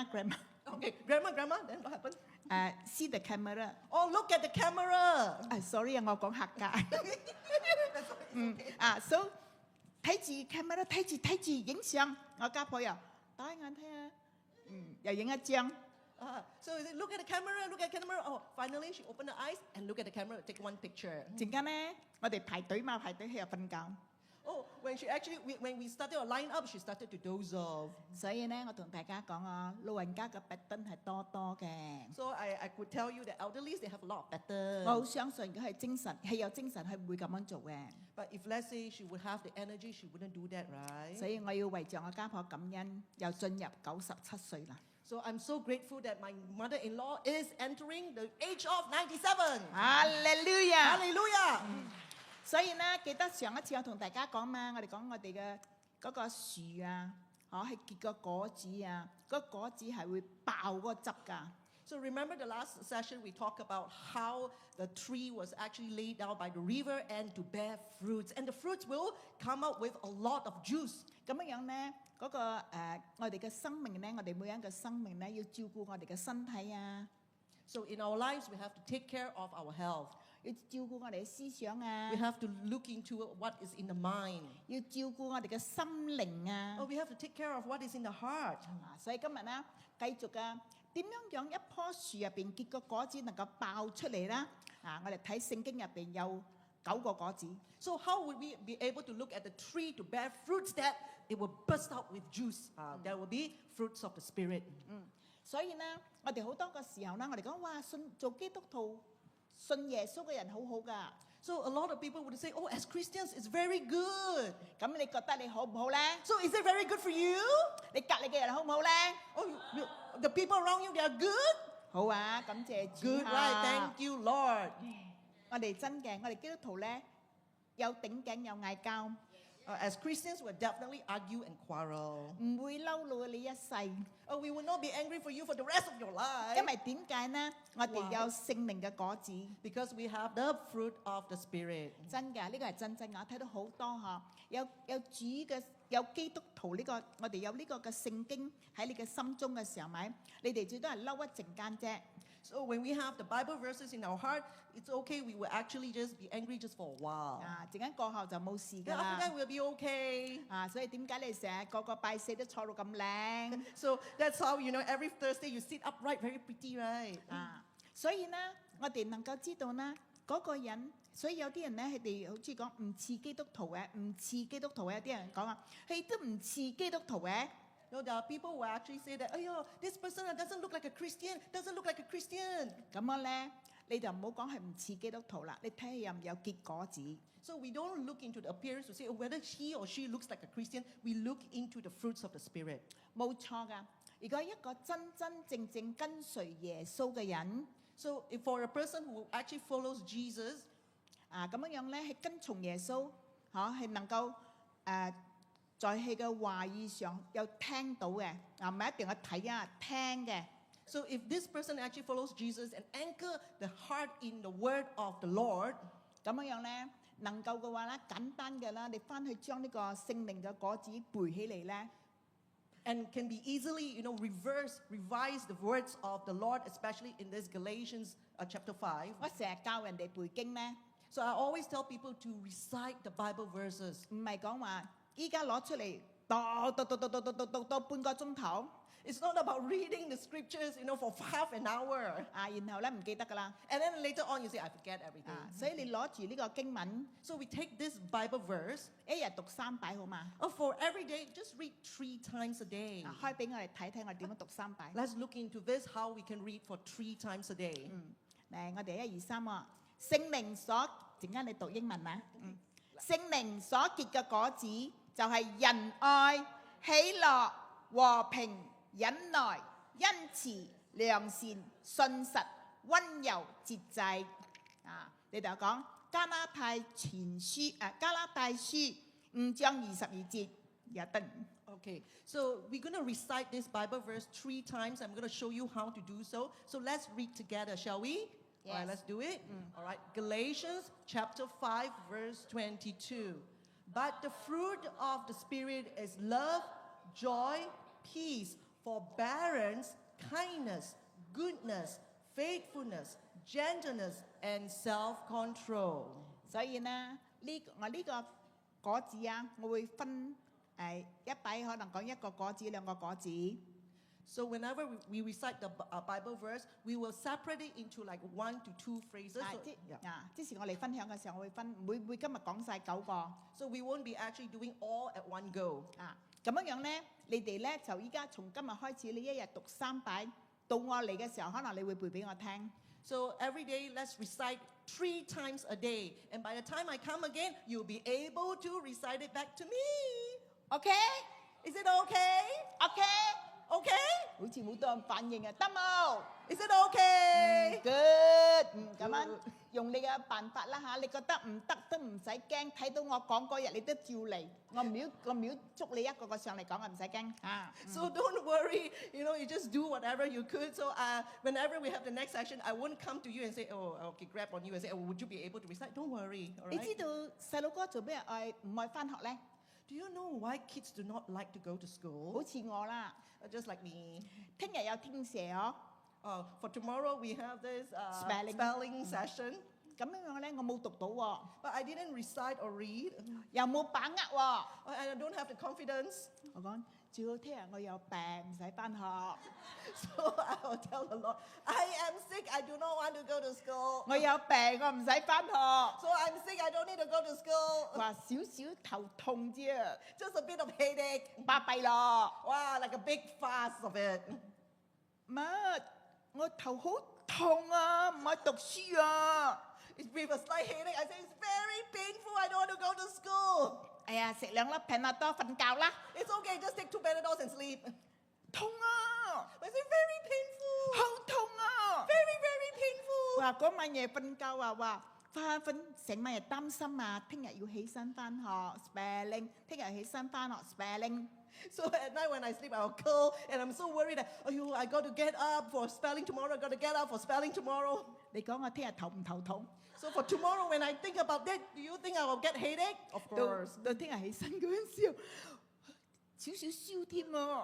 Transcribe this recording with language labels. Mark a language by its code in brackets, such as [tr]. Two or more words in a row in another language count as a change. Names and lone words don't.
[en] okay, grandma, then what happened? See the camera. Oh, look at the camera. [yue] Sorry 啊，我講客家。So 睇住 camera 睇住影相，我家婆又打眼睇下，又影一張。 [en] So look at the camera. Oh, finally she opened her eyes and look at the camera, take one picture. [yue] 陣間咧，我哋排隊嘛，排隊佢又瞓覺。 [en] Oh, when we started our line up, she started to doze off. [yue] 所以咧，我同大家講啊，老人家嘅白燈係多嘅。 [en] So I could tell you that elderlies, they have a lot of better. [yue] 我好相信，如果係有精神，係唔會咁樣做嘅。 [en] But if let's say she would have the energy, she wouldn't do that, right? [yue] 所以我要為着我家婆感恩，又進入97歲啦。 [en] So I'm so grateful that my mother-in-law is entering the age of 97. [yue] 哈利路亞！ [en] Hallelujah! [yue] 所以咧，記得上一次我同大家講嘛，我哋講我哋嘅嗰個樹啊，係結個果子啊，嗰果子係會爆嗰個汁㗎。 [en] So remember the last session we talked about how the tree was actually laid down by the river and to bear fruits. And the fruits will come out with a lot of juice. [yue] 咁樣咧，嗰個我哋嘅生命咧，我哋每一個生命咧，要照顧我哋嘅身體啊。 [en] So in our lives, we have to take care of our health. [yue] 要照顧我哋嘅思想啊 [en] We，have to look into what is in the mind. [yue] 要照顧我哋嘅心靈啊 [en] Oh,。we have to take care of what is in the heart. [yue] 所以今日咧，繼續啊，點樣樣一棵樹入邊結個果子能夠爆出嚟啦？我哋睇聖經入邊有9個果子。 [en] So how would we be able to look at the tree to bear fruits that it will burst out with juice? There will be fruits of the Spirit. [yue] 所以咧，我哋好多個時候咧，我哋講哇，做基督徒、信耶穌嘅人好好噶。 [en] So a lot of people would say, oh, as Christians, it's very good. [yue] 咁你覺得你好唔好咧？ [en] So is it very good for you? [yue] 你隔離嘅人好唔好咧？ [en] Oh, the people around you, they are good? [yue] 好啊，感謝主 [en] Good, right? 啊 Thank you, Lord. [yue] 我哋真嘅，我哋基督徒咧有頂頸有嗌交， [en] As Christians, we'll definitely argue and quarrel. [yue] 唔會嬲到你一世。 [en] We will not be angry for you for the rest of your [yue] 因 [en] life [yue] 為點解呢？我哋有聖靈嘅果子， [en] because we have the fruit of the Spirit. [yue] 真嘅，呢個係真正。我睇到好多嚇，有主嘅有基督徒呢個，我哋有呢個嘅聖經喺你嘅心中嘅時候，咪你哋最多係嬲一陣間啫。 [en] So when we have the Bible verses in our heart, it's okay. We will actually just be angry just for a while. [yue] 陣間過後就冇事 [en] Then [yue] 㗎 [en] after [yue] 啦。 [en] that, we'll be okay. [yue] 所以點解你成日個個拜四都坐到咁靚？ [en] So that's how, every Thursday you sit upright, very pretty, right? [yue] 所以呢，我哋能夠知道呢嗰個人，所以有啲人呢，佢哋好似講唔似基督徒嘅，唔似基督徒嘅，有啲人講話，佢都唔似基督徒嘅。 [en] No, there are people who actually say that, oh, this person doesn't look like a Christian, doesn't look like a Christian. [yue] 咁樣咧，你就唔好講係唔似基督徒啦，你睇下有唔有結果子。 [en] So we don't look into the appearance to say whether he or she looks like a Christian. We look into the fruits of the Spirit. [yue] 冇錯噶。如果一個真真正正跟隨耶穌嘅人， [en] So if for a person who actually follows Jesus, [yue] 咁樣咧係跟從耶穌，係能夠在佢嘅話語上有聽到嘅，唔係一定去睇啊，聽嘅。 [en] so if this person actually follows Jesus and anchor the heart in the word of the Lord, [yue] 咁樣咧能夠嘅話咧，簡單嘅啦，你翻去將呢個聖靈嘅果子背起嚟咧。 [en] and can be easily, revise the words of the Lord, especially in this Galatians chapter 5. [yue] 我成日教人哋背經咧， [en] So I always tell people to recite the Bible verses. [yue] 唔係講話依家攞出嚟讀半個鐘頭， [en] It's not about reading the scriptures, for half an hour. [yue] 然後咧唔記得噶啦。 [en] And then later on you say, I forget everything. [yue] 所以你攞住呢個經文， [en] So we take this Bible verse, [yue] 一日讀3擺好嘛？ [en] for every day, just read 3 times a day. [yue] 開俾我哋睇睇，我哋點樣讀3擺。 [en] Let's look into this, how we can read for 3 times a day. [yue] 嚟，我哋1、2、3喎。聖靈所，陣間你讀英文啊。聖靈所結嘅果子就係仁愛、喜樂、和平、忍耐、恩慈、良善、信實、溫柔、節制。你就講加拉太書5章22節有得。 [en] Okay, so we're going to recite this Bible verse 3 times. I'm going to show you how to do so. So let's read together, shall we? All right, Yes. let's do it. All right, Galatians chapter 5, verse 22. But the fruit of the Spirit is love, joy, peace, forbearance, kindness, goodness, faithfulness, gentleness, and self-control. [yue] 所以呢，我呢個果子啊，我會分一擺可能講1個果子、2個果子。 [en] So whenever we recite the Bible verse, we will separate it into like 1 to 2 phrases. So, [yue] 之前我哋分享嘅時候，我會分唔會今日講晒9個。 [en] so we won't be actually doing all at one go. [yue] 咁樣咧，你哋咧就依家從今日開始，你一日讀3擺，到我嚟嘅時候，可能你會背俾我聽。 [en] So every day, let's recite 3 times a day. And by the time I come again, you'll be able to recite it back to me. OK， Is it okay? OK， Okay? [yue] 好似好多人反應啊，得冇 [en] Is it okay? ？Good， [yue] 咁樣用你嘅辦法啦嚇，你覺得唔得都唔使驚，睇到我講嗰日你都照嚟，我秒捉你一個個上嚟講，我唔使驚嚇。 [en] So don't worry, you just do whatever you could. So whenever we have the next session, I won't come to you and say, oh, okay, grab on you and say, oh, would you be able to recite? Don't worry, all [yue] 你 [en] right? [yue] 知道細路哥做咩唔愛翻學咧？ [en] Do you know why kids do not like to go to [yue] 好 [en] school? [yue] 似我啦， [en] Just like me. [yue] 聽日有天蛇哦， [en] For tomorrow, we have this Spelling. spelling session. [yue] 咁樣咧我冇讀到喎， [en] but I didn't recite or read. [yue] 又冇把握喎。 [en] And I don't have the confidence. [yue] 我講最好聽日我有病唔使翻學， [en] So I will tell the Lord, I am sick. I do not want to go to school. 我有病我唔使翻學， So I'm sick. I don't need to go to school. [yue] 話少少頭痛啫， [en] Just a bit of headache. [yue] 巴閉咯。 [en] Wow, like a big fuss of it. [yue] 媽，我頭好痛啊，唔可以讀書啊。 [en] It's with a slight headache. I say it's very painful. I don't want to go to school. [yue] 哎呀，食2粒 Panadol 瞓覺啦。 [en] It's okay. Just take 2 Panadols and sleep. [yue] 痛啊， [en] I say very painful. [yue] 好痛啊。 [en] Very, very painful. [yue] 話嗰晚夜瞓覺話瞓成晚日擔心啊，聽日要起身翻學 spelling， 聽日起身翻學 spelling。 [en] So at night when I sleep, I'll curl and I'm so worried that, oh, I got to get up for spelling tomorrow. I got to get up for spelling tomorrow. 你講我聽日頭唔頭痛？ So for tomorrow, when I think about that, do you think I will get headache? Of [yue] 到聽日起身嗰陣時候，少少燒添喎。